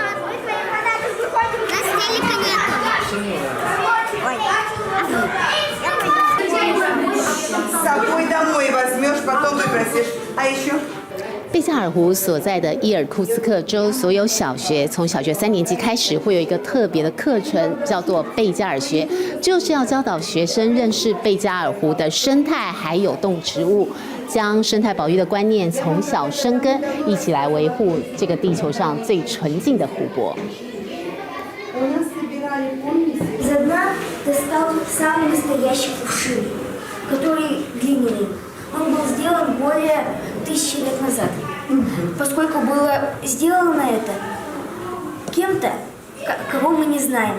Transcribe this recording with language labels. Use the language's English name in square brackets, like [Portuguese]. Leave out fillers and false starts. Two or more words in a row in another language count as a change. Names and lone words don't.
[Chinese] 贝加尔湖所在的伊尔库茨克州所有小学，从小学3年级开始会有一个特别的课程，叫做贝加尔学，就是要教导学生认识贝加尔湖的生态还有动植物，将生态保育的观念从小生根，一起来维护这个地球上最纯净的湖泊。 [Russian] Из дна достал самый настоящий кувшин, который глиняный. Он был сделан более 1000 лет назад. Поскольку было сделано это кем-то, кого мы не знаем.